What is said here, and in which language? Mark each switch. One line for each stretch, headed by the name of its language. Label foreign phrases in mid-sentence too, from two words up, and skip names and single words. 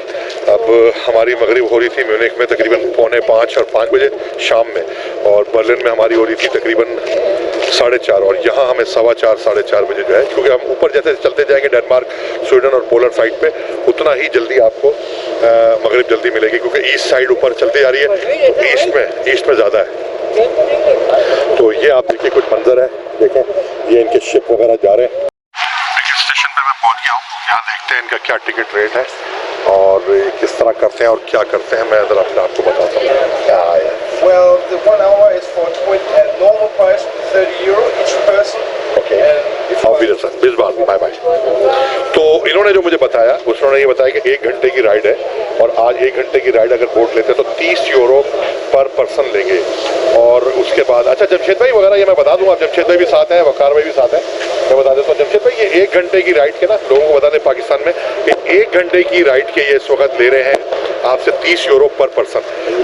Urdu: اب ہماری مغرب ہو رہی تھی میونخ میں تقریباً 4:45 اور 5 بجے شام میں، اور برلن میں ہماری ہو رہی تھی تقریباً 4:30، اور یہاں ہمیں 4:15 ساڑھے 4 بجے جو ہے، کیونکہ ہم اوپر جیسے چلتے جائیں گے ڈنمارک، سویڈن اور
English: polar side
Urdu: پہ، اتنا ہی جلدی آپ کو مغرب جلدی ملے گی، کیونکہ
English: east side
Urdu: اوپر چلتی جا رہی ہے تو ایسٹ میں زیادہ ہے. تو یہ آپ دیکھیے کچھ منظر ہے، دیکھیں یہ ان کے شپ وغیرہ جا رہے ہیں. اسٹیشن پہ میں پہنچ گیا ہوں۔ یہاں دیکھتے ہیں ان کا کیا
English: ticket rate
Urdu: ہے اور یہ کس طرح کرتے ہیں اور کیا کرتے ہیں، میں ذرا پھر آپ کو بتاتا ہوں.
English: Well, the 1 hour is for at normal price €30 each person. Okay. And if
German: Auf Wiedersehen. Bis bald.
English: Bye bye.
Urdu: تو انہوں نے جو مجھے بتایا اس نے یہ بتایا کہ 1 گھنٹے کی رائڈ ہے، اور آج 1 گھنٹے کی رائڈ اگر بوٹ لیتے ہیں تو €30
English: per person
Urdu: لیں گے. اور اس کے بعد اچھا جمشید بھائی وغیرہ یہ میں بتا دوں، آپ جمشید بھائی بھی ساتھ ہیں، وقار بھائی بھی ساتھ ہیں، میں بتا دیتا ہوں. جمشید بھائی یہ 1 گھنٹے کی رائڈ کے نا لوگوں کو بتا دیں پاکستان میں کہ 1 گھنٹے کی رائڈ کے یہ اس وقت لے رہے ہیں آپ سے €30
English: per person.